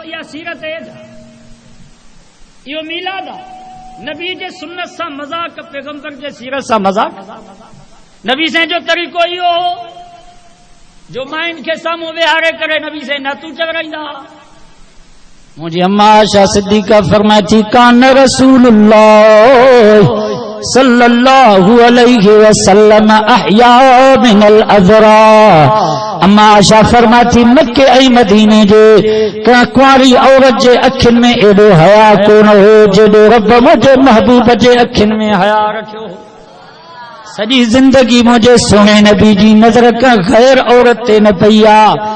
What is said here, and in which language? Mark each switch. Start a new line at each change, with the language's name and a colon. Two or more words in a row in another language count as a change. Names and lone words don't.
Sindhi: इहा सीरत हेठि इहो मीलाद आहे नबी जे सुन्नत सां मज़ाक पैगंबर जे सीरत सां मज़ाक नबी साईं जो तरीक़ो इहो हो जो मायुनि खे साम्हूं विहारे करे नबी साईं नातूं चवराईंदा मुझे अम्मा आयशा सिद्दीका फरमाई थी
Arabic: كان رسول الله صلى الله عليه وسلم أحيا من العذراء.
Sindhi: अम्मा आशा फरमाती मक्के ऐं मदीने जे का कुंवारी औरत जे अखियुनि में एॾो हया कोन हो जेॾो रब मुंहिंजे महबूब जे अखियुनि में हया रखियो। सॼी ज़िंदगी मुंहिंजे सोणे नबी जी नज़र का गैर औरत ते न पई आ।